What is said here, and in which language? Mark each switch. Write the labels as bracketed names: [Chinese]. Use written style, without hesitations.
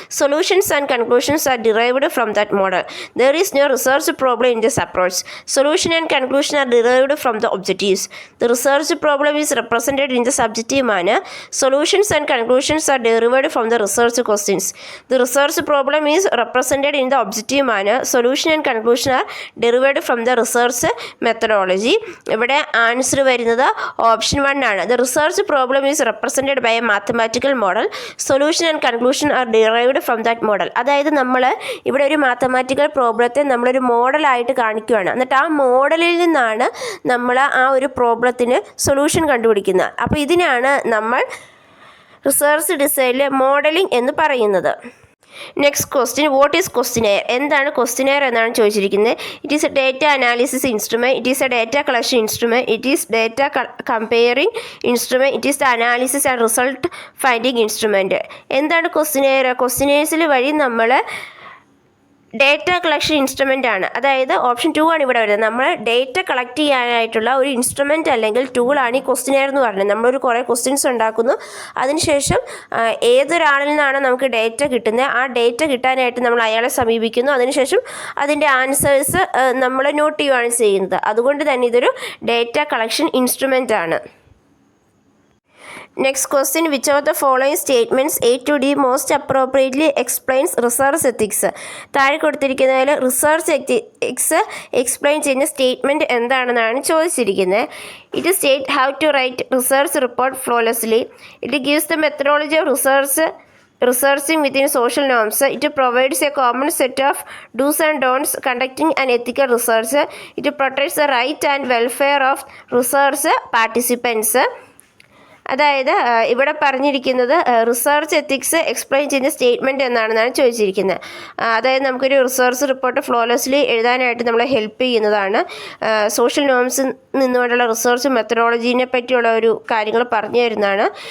[English] Solutions and conclusions are derived from that model. There is no research problem in this approach. Solution and conclusion are derived from the objectives. The research problem is represented in the subjective manner. Solutions and conclusions are derived from the research questions. The research problem is represented in the objective manner. Solution and conclusion are derived from the research methodology. [Malayalam] ഇവിടെ answer വരുന്നത് option 1 ആണ്. [English] The research problem is represented by a mathematical model. Solution and conclusion are derived from that model. [Malayalam] അതായത് നമ്മൾ ഇവിടെ ഒരു mathematical പ്രോബ്ലത്തെ നമ്മളൊരു മോഡലായിട്ട് കാണിക്കുകയാണ്. എന്നിട്ട് ആ മോഡലിൽ നിന്നാണ് നമ്മൾ ആ ഒരു പ്രോബ്ലത്തിന് സൊല്യൂഷൻ കണ്ടുപിടിക്കുന്നത്. അപ്പോൾ ഇതിനാണ് നമ്മൾ റിസർച്ച് ഡിസൈനിലെ മോഡലിംഗ് എന്ന് പറയുന്നത്. [English] Next question, what is questionnaire? [Malayalam] എന്താണ് ക്വസ്റ്റനെയർ എന്നാണ് ചോദിച്ചിരിക്കുന്നത്. [English] It is a data analysis instrument. It is a data collection instrument. It is data comparing instrument. It is the analysis and result finding instrument. [Malayalam] എന്താണ് questionnaire? ക്വസ്റ്റനെയർസിൽ വഴി നമ്മൾ data collection instrument ആണ്. അതായത് option 2 ആണ് ഇവിടെ വരുന്നത്. നമ്മൾ ഡേറ്റ കളക്ട് ചെയ്യാനായിട്ടുള്ള ഒരു ഇൻസ്ട്രുമെൻ്റ് അല്ലെങ്കിൽ ടൂളാണ് ഈ ക്വസ്റ്റനെയർ എന്ന് പറയുന്നത്. നമ്മളൊരു കുറേ ക്വസ്റ്റ്യൻസ് ഉണ്ടാക്കുന്നു, അതിനുശേഷം ഏതൊരാളിൽ നിന്നാണ് നമുക്ക് ഡേറ്റ കിട്ടുന്നത്, ആ ഡേറ്റ കിട്ടാനായിട്ട് നമ്മൾ അയാളെ സമീപിക്കുന്നു, അതിനുശേഷം അതിൻ്റെ ആൻസേഴ്സ് നമ്മൾ നോട്ട് ചെയ്യുകയാണ് ചെയ്യുന്നത്. അതുകൊണ്ട് തന്നെ ഇതൊരു ഡേറ്റ കളക്ഷൻ ഇൻസ്ട്രുമെൻ്റ് ആണ്. [English] Next question, which of the following statements A to D most appropriately explains research ethics? [Malayalam] താഴെ കൊടുത്തിരിക്കുന്നതിൽ റിസർച്ച് എത്തിക്സ് എക്സ്പ്ലെയിൻ ചെയ്യുന്ന സ്റ്റേറ്റ്മെൻറ്റ് എന്താണെന്നാണ് ചോദിച്ചിരിക്കുന്നത്. [English] It state how to write research report flawlessly. It gives the methodology of researching within social norms. It provides a common set of do's and don'ts conducting an ethical research. It protects the right and welfare of research participants. [Malayalam] അതായത് ഇവിടെ പറഞ്ഞിരിക്കുന്നത് research ethics explain ചെയ്യുന്ന statement എന്നാണെന്നാണ് ചോദിച്ചിരിക്കുന്നത്. അതായത് നമുക്കൊരു research report ഫ്ലോലെസ്ലി എഴുതാനായിട്ട് നമ്മളെ help ചെയ്യുന്നതാണ്. സോഷ്യൽ നോംസിൽ നിന്നുകൊണ്ടുള്ള റിസർച്ച് മെത്തഡോളജീനെ പറ്റിയുള്ള ഒരു കാര്യങ്ങൾ പറഞ്ഞു തരുന്നതാണ്.